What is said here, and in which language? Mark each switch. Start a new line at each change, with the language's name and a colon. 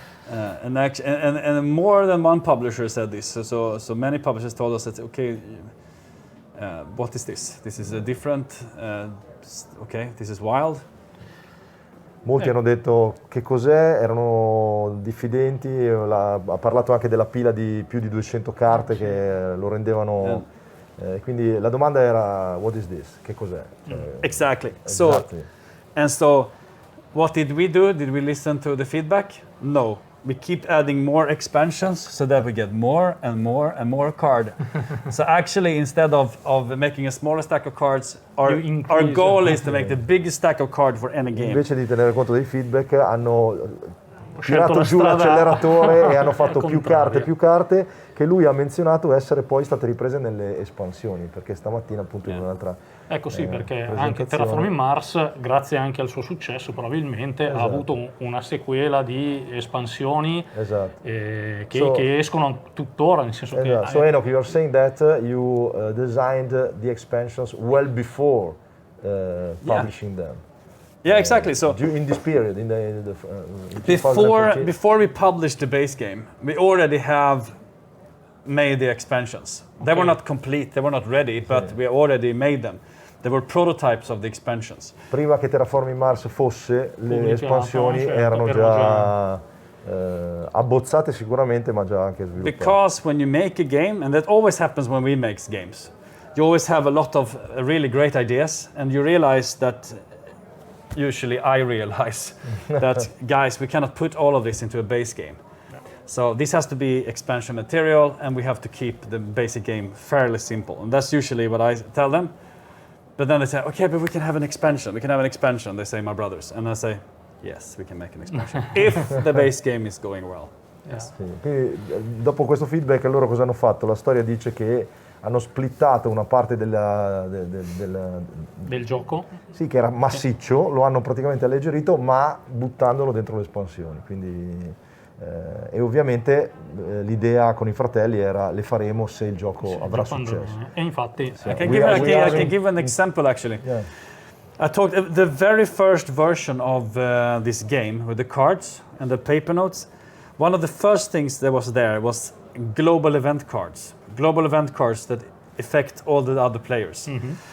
English: And more than one publisher said this. So many publishers told us that, okay, what is this? This is a different, okay, this is wild.
Italian: Molti hanno detto che cos'è, erano diffidenti, ha parlato anche della pila di più di 200 carte che lo rendevano Quindi la domanda era,
English: what is this?
Italian: Che cos'è?
English: Exactly. So what did we do? Did we listen to the feedback? No. We keep adding more expansions so that we get more and more and more card. So actually, instead of making a smaller stack of cards, our goal is to make the biggest stack of cards for any game.
Italian: Invece di tenere conto dei feedback, hanno tirato giù l'acceleratore e hanno fatto più carte che lui ha menzionato essere poi state riprese nelle espansioni, perché stamattina appunto in un'altra ecco sì, perché anche Terraforming Mars, grazie anche al suo successo probabilmente, ha avuto una sequela di espansioni che escono tuttora, nel senso che...
English: So Enoch, you're saying that you designed the expansions well before publishing them. Yeah, exactly. So in this period, before we published the base game, we already have made the expansions. They were not complete, they were not ready, but we already made them. They were prototypes of the expansions.
Italian: Prima che Terraforming Mars fosse, le espansioni erano già abbozzate sicuramente, ma già anche sviluppate.
English: Because when you make a game, and that always happens when we make games, you always have a lot of really great ideas, and you realize that. Usually I realize that, guys, we cannot put all of this into a base game. So this has to be expansion material, and we have to keep the basic game fairly simple. And that's usually what I tell them. But then they say, okay, but we can have an expansion. We can have an expansion, they say, my brothers. And I say, yes, we can make an expansion. If the base game is going well. Yes.
Italian: Sì. Quindi, dopo questo feedback, loro cosa hanno fatto? La storia dice che hanno splittato una parte del gioco. Sì, che era massiccio, lo hanno praticamente alleggerito, ma buttandolo dentro le espansioni. Quindi, e ovviamente l'idea con i fratelli era le faremo se il gioco avrà successo. E infatti,
English: I can give an example actually. Yeah. I talked the very first version of this game with the cards and the paper notes. One of the first things that was there was global event cards that affect all the other players. Mm-hmm.